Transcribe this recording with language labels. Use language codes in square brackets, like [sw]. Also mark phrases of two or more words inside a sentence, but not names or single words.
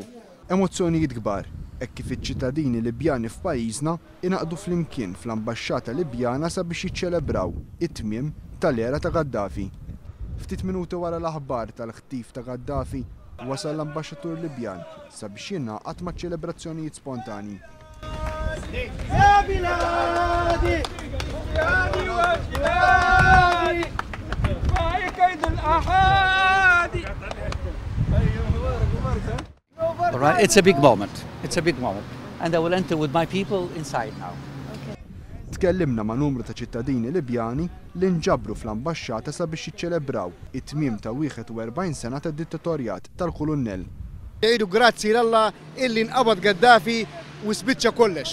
[mt] Emozzjonijiet kbar, hekk kif iċ-ċittadini Libjani f'pajjiżna inaqdu flimkien fl-Ambaxxata Libjana sabiex jiċċelebraw it-tmiem tal-era ta' Gaddafi. Ftit minuti wara l-aħbar tal-ħtif ta' Gaddafi wasal l-Ambaxxatur Libjan sabiex jingħaqad maċ-ċelebrazzjonijiet spontanji. [ar] يا بلادي يا بلادي معي كيد الأحادي. [en] All right, it's a big moment. It's a big moment. And I will enter with my people inside now. [mt] Tkellimna ma' numru ta' ċittadini Libjani li nġabru fl-Ambaxxata sabiex jiċċelebraw it-tmiem ta' 41 sena ta' dittatorjat tal-Kurunnell. jgħidu grazzi lalla illi nqabad Gaddafi u sbiċċa kollox.